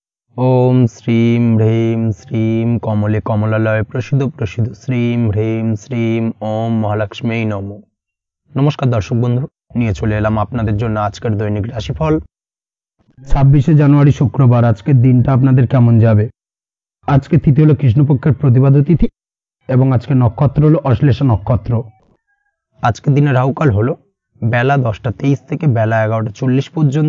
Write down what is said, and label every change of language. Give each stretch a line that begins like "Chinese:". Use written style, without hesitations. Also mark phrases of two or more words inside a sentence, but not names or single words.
Sanskrit: ओम श्रीं ह्रीं श्रीं कमले कमलालय प्रसिद्ध प्रसिद्ध श्रीं ह्रीं श्रीं ओम महालक्ष्मी नमो।
Hindi: नमस्कार दर्शक बंधु,
Bangla: নিয়ে চলে এলাম আপনাদের জন্য আজকের দৈনিক রাশিফল 26 জানুয়ারি শুক্রবার। আজকের দিনটা আপনাদের কেমন যাবে? আজকে তিথি হলো কৃষ্ণপক্ষের প্রতিবাদ তিথি এবং আজকে নক্ষত্র হলো অশ্লেষা নক্ষত্র। আজকের দিনে রাহুকাল হলো বেলা 10টা 23 থেকে বেলা 11টা 40 পর্যন্ত।